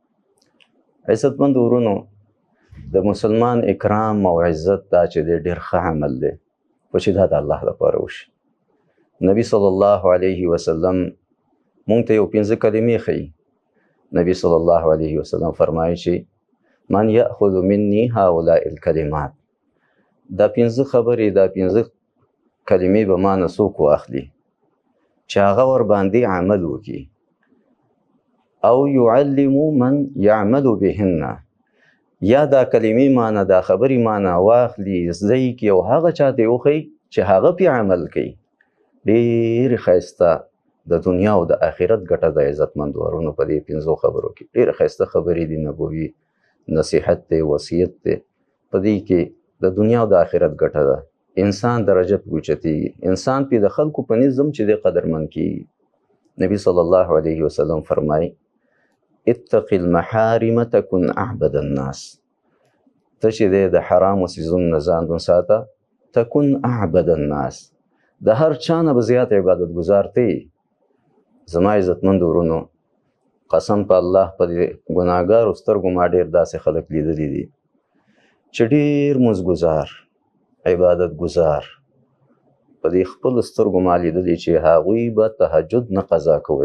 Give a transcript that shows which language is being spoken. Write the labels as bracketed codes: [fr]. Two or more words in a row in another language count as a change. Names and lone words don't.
[ps] عزتمند ورونو، د مسلمان اکرام او عزت دا چې دی ډېر ښه عمل دی، خو چې دا د الله لپاره وشي. نبي [ar] صلی الله علیه وسلم [ps] مونږ ته یو 5 کلمې ښیي. نبي [ar] صلی الله علیه وسلم [ps] فرمایي چې [ar] من یأخذ مني هؤلاء الکلمات، [ps] دا 5 خبرې، دا 5 کلمې به ما نه څوک واخلي چې هغه ورباندې عمل وکړي، او [ar] يعلم من يعمل بهن، [ps] یا دا کلمې معنی، دا خبرې معنی واخلي، زده یې کړي او هغه چاته یې وښیي چې هغه پې عمل کوي. ډېرې ښایسته د دنیا او د آخرت ګټه د عزتمند ورونو په دې 5 خبرو کې. ډېرې ښایسته خبرې دي، نبوي نصیحت دی، وصیت دی. په دې کې د دنیا او د آخرت ګټه ده. انسان درجه پې اوچتېږي، انسان پې د خلکو په نظم چې دی قدرمن کېږي. [ar] نبي صلی الله علیه وسلم فرمایي اتق المحارم تکن اعبد الناس، [ps] ته چې دی د حرامو څیزونو نه ځان وساته، [ar] تکن اعبد الناس، [ps] د هر چا نه به زیات عبادت ګزار ته یې. زما عزتمند ورونو، قسم په الله، په دې ګناهګارو سترګو ما ډېر داسې خلک لیدلي دي چې ډېر مزګزار، عبادت گزار، په دې خپل سترګو ما لیدلي چې هغوی به تهجد نه قضا کوي.